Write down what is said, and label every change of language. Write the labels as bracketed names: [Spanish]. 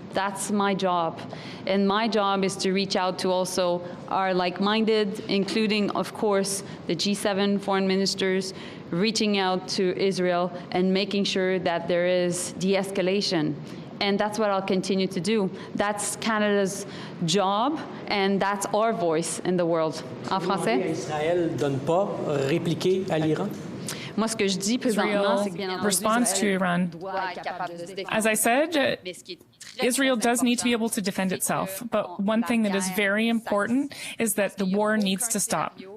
[English] That's my job. And my job is to reach out to also our like-minded, including, of course, the G7 foreign ministers, reaching out to Israel and making sure that there is de-escalation. And that's what I'll continue to do. That's Canada's job, and that's our voice in the world. [French] En français? Israël donne pas répliquer à l'Iran? Moi, ce que je dis présentement, c'est que bien entendu, [English] responds to Iran. As I said, Israel does need to be able to defend itself. But one thing that is very important is that the war needs to stop.